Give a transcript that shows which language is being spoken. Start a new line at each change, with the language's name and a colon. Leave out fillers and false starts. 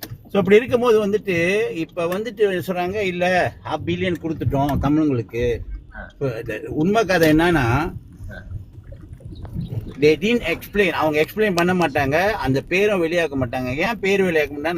Tamil: So அப்படி இருக்கும்போது வந்துட்டு இப்ப வந்துட்டு சொல்றாங்க, இல்ல 500 பில்லியன் கொடுத்துட்டோம் தமிழங்களுக்கு. உண்மை கதை என்னன்னா,
English: they didn't explain.
Tamil: அவங்க எக்ஸ்பிளைன் பண்ண மாட்டாங்க, அந்த பேரும் வெளியாக்க மாட்டாங்க. ஏன் பேர் வெளியாக்க மாட்டாங்க?